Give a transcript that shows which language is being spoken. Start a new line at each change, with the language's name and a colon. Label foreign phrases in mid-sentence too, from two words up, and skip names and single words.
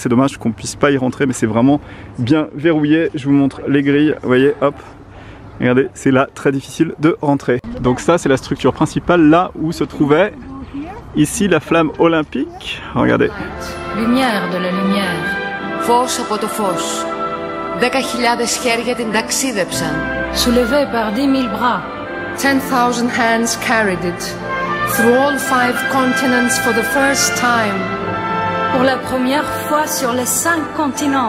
French: C'est dommage qu'on puisse pas y rentrer, mais c'est vraiment bien verrouillé. Je vous montre les grilles, vous voyez, hop. Regardez, c'est là très difficile de rentrer. Donc ça c'est la structure principale, là où se trouvait ici la flamme olympique. Regardez. Lumière de la lumière.
Greek: Φως από το φως. 10,000 χέρια την ταξίδεψαν.
French: Soulevé par 10,000 bras.
English: 10,000 hands carried it. Through all 5 continents for the first time.
French: Pour la première fois sur les 5 continents.